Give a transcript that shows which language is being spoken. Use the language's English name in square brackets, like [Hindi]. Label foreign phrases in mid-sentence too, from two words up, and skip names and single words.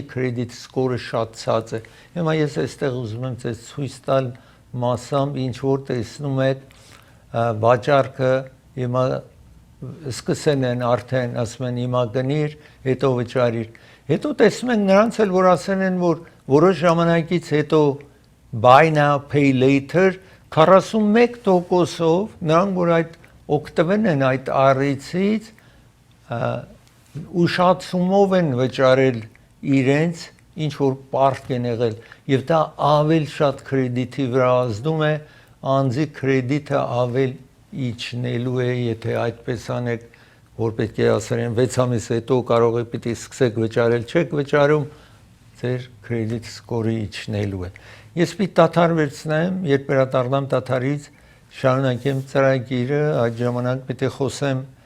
[English] credit score [Armenian] շատ ցած է։ Հիմա ես այստեղ ուզում եմ ձեզ ցույց տալ մասամբ, ինչ որ տեսնում եք վաճառքը, հիմա սկսեն են արդեն ասում են հիմա գնիր, հետո վճարիր։ Հետո տեսնում ենք նրանց էլ, որ ասեն են, որ որոշ ժամանակից հետո [English] buy now pay later [Armenian] 41%-ով նրանք որ այդ օգտվեն են այդ առիթից ուշացումով են վճարել իրենց ինչ որ պարտք են եղել եւ դա ավել շատ կրեդիտի վրա ազդում է, անձի կրեդիտը ավել իջնելու է, եթե այդպես անեք, որ պետք է ասեն 6 ամիս հետո կարող է պիտի սկսեք վճարել, չեք վճարում, ձեր [English] credit score [Armenian] իջնելու է։ Ես պիտի դադար վերցնեմ, երբ վերադառնամ դադարից, շարունակեմ ծրագիրը, այդ ժամանակ պիտի խոսեմ